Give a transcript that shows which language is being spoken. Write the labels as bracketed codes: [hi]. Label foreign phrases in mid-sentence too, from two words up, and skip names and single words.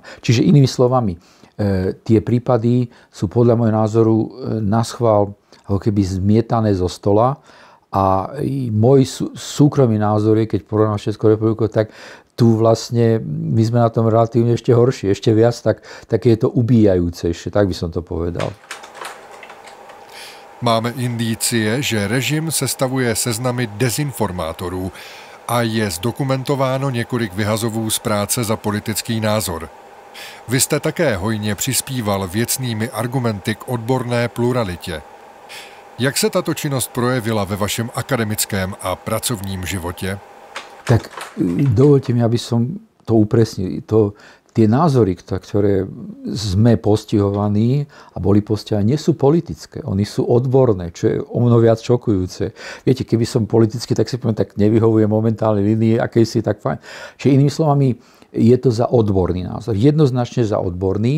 [sk] Čiže inými slovami, tie prípady sú podľa môjho názoru naschvál ako keby zmietané zo stola a môj súkromný názor je, keď porovnám Českú republiku, tak tu vlastne my sme na tom relatívne ešte horšie, ešte viac, tak je to ubíjajúcejšie, tak by som to povedal. [cs] Máme indície, že režim sestavuje seznamy dezinformátorů a je zdokumentováno několik vyhazovů z práce za politický názor. Vy jste také hojně přispíval věcnými argumenty k odborné pluralitě. Jak se tato činnost projevila ve vašem akademickém a pracovním životě? Tak dovolte mi, [sk] aby som to upresnil. Tie názory, ktoré sme postihovaní a boli postihovaní, nie sú politické. Oni sú odborné, čo je o mnoho viac šokujúce. Viete, keby som politicky, tak si poviem, tak nevyhovuje momentálne línii, akejsi, tak fajn. Čiže inými slovami, je to za odborný názor. Jednoznačne za odborný.